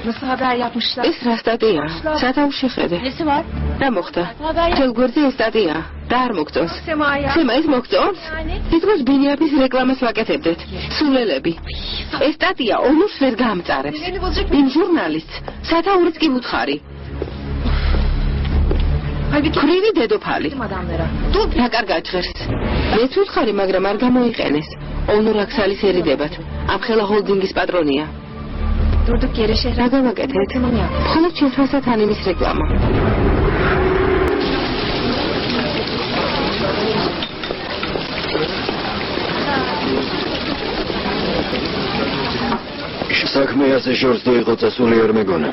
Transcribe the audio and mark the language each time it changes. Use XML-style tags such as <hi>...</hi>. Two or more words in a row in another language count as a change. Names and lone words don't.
<tr>haber yapmışlar.</tr> <ka>ეს რა სტატია? სათაურს შეხედე.</ka> <tr>Nesi var?</tr> <ka>რა მოხდა?</ka> <tr>Haber</tr> <ka>ძველ გვერდზე ეს სტატია. და არ მოგწონს. Sema'ya. სემა ეს მოგწონს? თითქოს ბინიაფის რეკლამას ვაკეთებდეთ. სულელები. ეს სტატია ონურს ვერ გაამწარებს. იმ ჟურნალისტს სათაურიც კი უთხარი. ქრივი დედოფალი.</ka> <tr>Adamlara.</tr> <ka>რა კარგად ჟღერს. მეც უთხარი, მაგრამ არ გამოიყენეს. ონურ აქსალის ერიდებათ. ამხელა ჰოლდინგის პატრონია.</ka> <tr>Durduk yere şehre.</tr> <ka>რა გავაკეთეთ? მხოლოდ შეხვასათ ანიმის რეკლამა. საქმე ასე შორს თუ იყო წასული არ მეგონა.</ka>